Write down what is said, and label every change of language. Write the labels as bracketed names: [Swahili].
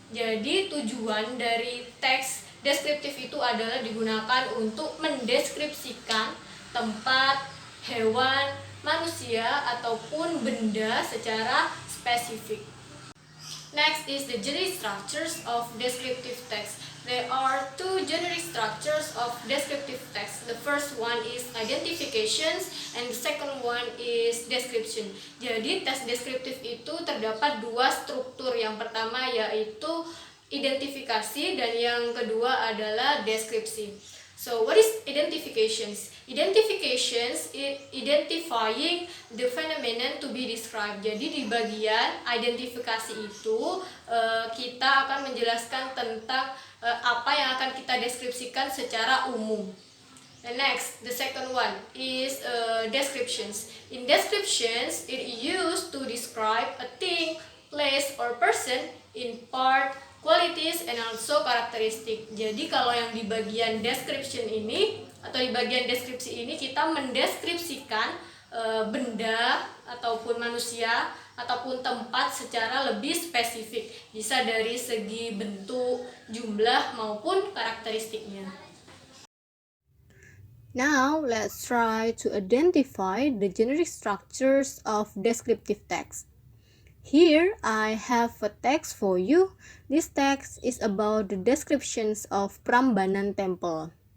[Indonesian] Jadi tujuan dari teks deskriptif itu adalah digunakan untuk mendeskripsikan tempat, hewan, manusia, ataupun benda secara spesifik. [English] Next is the genre structures of descriptive text. There are two genre structures of descriptive text. The first one is identifications and the second one is description. [Indonesian] Jadi tes deskriptif itu terdapat dua struktur. Yang pertama yaitu identifikasi dan yang kedua adalah deskripsi. [English] So what is identifications? Identifications is identifying the phenomenon to be described. [Indonesian] Jadi di bagian identifikasi itu kita akan menjelaskan tentang apa yang akan kita deskripsikan secara umum. [English] And next, the second one is descriptions. In descriptions, it is used to describe a thing, place, or person in part, qualities, and also karakteristik. [Indonesian] Jadi kalau yang di bagian description ini atau di bagian deskripsi ini kita mendeskripsikan benda ataupun manusia ataupun tempat secara lebih spesifik. Bisa dari segi bentuk, jumlah maupun karakteristiknya. [English] Now, let's try to identify the generic structures of descriptive text. Here, I have a text for you. This text is about the descriptions of Prambanan Temple.